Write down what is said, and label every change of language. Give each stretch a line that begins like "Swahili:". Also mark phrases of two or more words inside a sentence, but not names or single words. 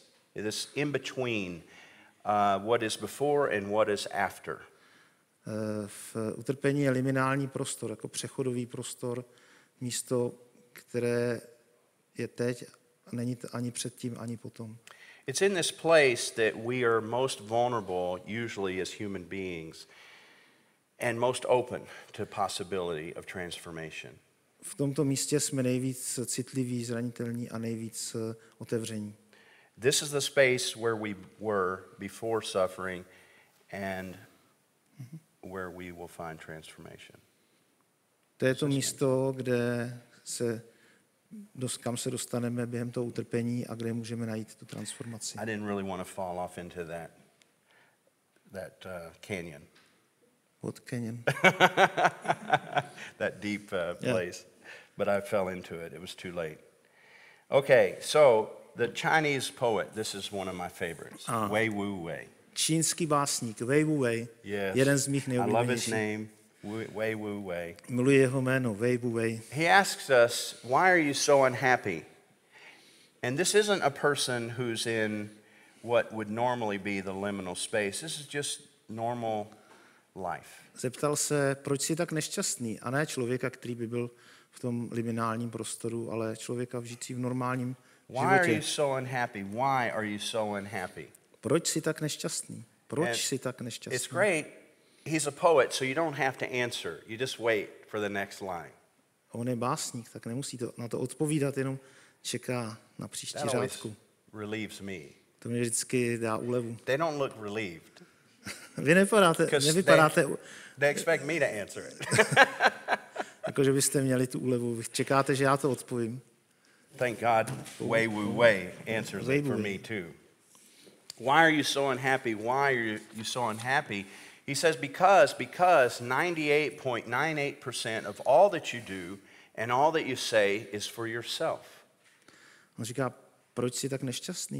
English: It is in between what is before and what is after.
Czech: V utrpení je liminální prostor, jako přechodový prostor, místo, které je teď a není to ani předtím, ani potom.
English: It's in this place that we are most vulnerable, usually as human beings, and most open to possibility of transformation.
Czech: V tomto místě jsme nejvíc citliví, zranitelní a nejvíc otevření.
English: This is the space where we were before suffering and where we will find transformation.
Czech: To je to místo, kam se dostaneme během toho utrpení a kde můžeme najít tu transformaci.
English: I didn't really want to fall off into that canyon. What canyon? That deep place. But I fell into it. It was too late. Okay, so the Chinese poet, this is one of my favorites, Wei Wu Wei.
Czech: Čínský básník Wei Wu Wei,
English: Yes.
Czech: jeden z mých
English: I love his
Czech: nejoblíbenějších.
English: name, Wei Wu Wei.
Czech: Miluji jeho jméno, Wei Wu Wei.
English: He asks us, why are you so unhappy? And this isn't a person who's in what would normally be the liminal space. This is just normal life.
Czech: Zeptal se, proč jsi tak nešťastný, a ne člověka, který by byl v tom liminálním prostoru, ale člověka žijící v normálním
English: Why are you
Czech: životě.
English: so unhappy? Why are you so unhappy?
Czech: Proč jsi tak nešťastný? Proč
English: And
Czech: jsi tak
English: It's
Czech: nešťastný?
English: great. He's a poet, so you don't have to answer. You just wait for the next line.
Czech: On je básník, tak nemusí na to odpovídat, jenom čeká na příští
English: That always
Czech: řádku.
English: relieves me.
Czech: To mě vždycky dá úlevu.
English: They don't look relieved.
Czech: Vy nevypadáte,
English: They expect me to answer it.
Czech: jako že byste měli tu úlevu. Vy čekáte, že já to odpovím.
English: Thank God Wei Wu Wei answers it for me too. Why are you so unhappy? Why are you so unhappy? He says, because 98.98% of all that you do and all that you say is for yourself.
Czech: On říká, proč jsi tak nešťastný?